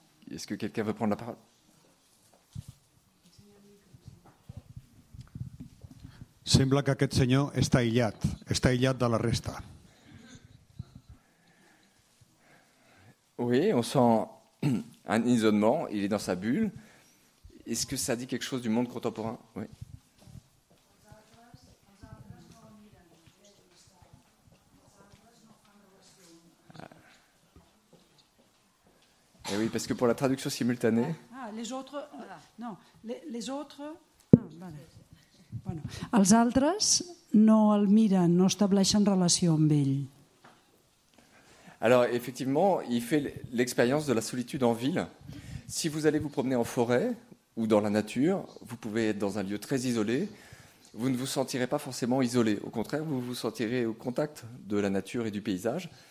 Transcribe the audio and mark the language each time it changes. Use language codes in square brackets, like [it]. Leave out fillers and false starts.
[fr] Est-ce que quelqu'un veut prendre la parole? [ca] Sembla que aquest senyor està aïllat de la resta. [fr] Oui, on sent un isolement, il est dans sa bulle. Est-ce que ça dit quelque chose du monde contemporain? Oui. Et oui, parce que pour la traduction simultanée... Les autres... Non, les autres... Vale. [ca] Bueno, els altres no el miren, no estableixen relació amb ell. [fr] Alors, effectivement, il fait l'expérience de la solitude en ville. Si vous allez vous promener en forêt ou dans la nature, vous pouvez être dans un lieu très isolé. Vous ne vous sentirez pas forcément isolé. Au contraire, vous vous sentirez au contact de la nature et du paysage.